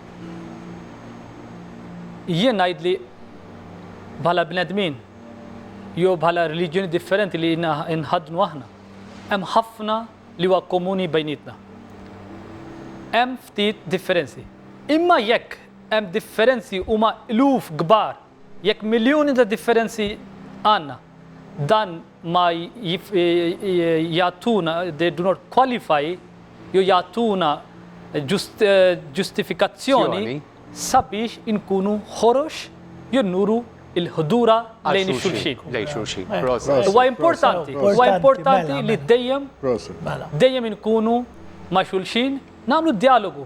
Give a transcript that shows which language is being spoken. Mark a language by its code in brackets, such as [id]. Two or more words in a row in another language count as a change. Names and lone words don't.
[mt] Jien ngħid li bħala bnedmin jew bħala reliġjoni differenti li nħadnu aħna, hemm ħafna li huwa komuni bejnietna. Hemm ftit differenzi. Imma jekk hemm differenzi huma eluf kbar, jekk miljuni ta' differenzi għandna, dan ma jagħtuna, [en] they do not qualify, [mt] jew jagħtuna ġustifikazzjoni sabiex inkunu ħorox jennuru il-ħdura lejn ix-xulxin. Lejn xulxin. Huwa importanti li dejjem inkunu ma' xulxin, nagħmlu dialogu.